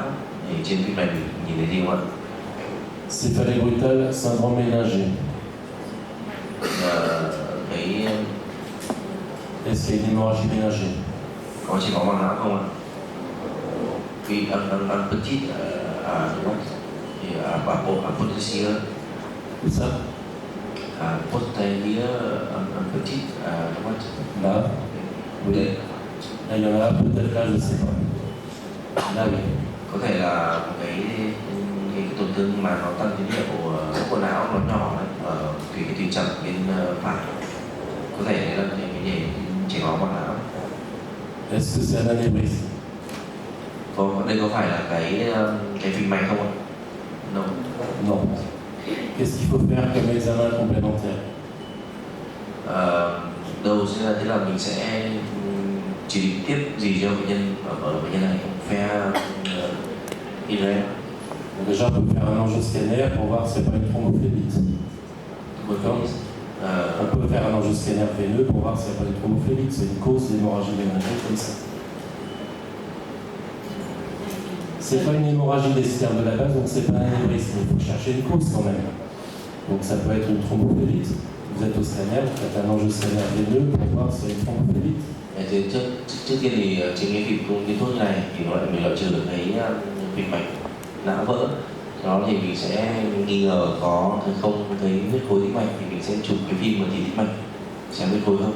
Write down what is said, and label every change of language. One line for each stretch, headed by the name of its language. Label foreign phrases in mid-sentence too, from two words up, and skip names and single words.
Vietnamese: Thì trên phim này mình nhìn thấy gì không ạ?
French: Céphalée brutale, syndrome méningé. Est-ce qu'il y a une hémorragie méningée?
Vietnamese: Có chảy máu màng não không ạ? Vì
French: un petit
Vietnamese: đúng không? Thì posterior.
French: Où ça?
Vietnamese: Posterior
French: un petit
Vietnamese: đúng không?
French: Là. Oui.
Vietnamese: Đây.
French: Là, il y en a peut-être là, je ne sais pas. Là, oui.
Vietnamese: Có thể là một cái tổn thương mà nó tăng tín hiệu của não nó nhỏ đấy, ở cái tùy chậm bên phải. Có thể đấy là cái chảy máu màng não.
French: Est-ce que c'est un anévrisme?
Vietnamese: Đây có phải là cái phình mạch không ạ?
French: Non. Non. Qu'est-ce qu'il faut faire comme examen complémentaire?
Vietnamese: Đầu tiên là thế là mình sẽ chỉ định tiếp gì cho bệnh nhân ở bệnh nhân này, phe IRM.
French: Déjà, on peut faire un angioscanner pour voir s'il n'y a pas une thrombophlébite. D'accord. On peut faire un angioscanner veineux pour voir s'il n'y a pas une thrombophlébite. C'est une cause d'hémorragie méningée comme ça. C'est pas une hémorragie des stères de la base, donc c'est pas un anévrisme. Il faut chercher une cause quand même. Donc ça peut être une thrombophlébite. Vous êtes au scanner, vous faites un angioscanner veineux pour voir s'il y a une thrombophlébite.
Vietnamese: Trước tiên thì trên cái phim thuốc như này thì mình loại trừ được cái phình mạch não vỡ. Sau đó thì mình sẽ nghi ngờ có hay không thấy huyết khối tĩnh mạch thì mình sẽ chụp cái phim mà chỉ tĩnh mạch xem huyết khối không.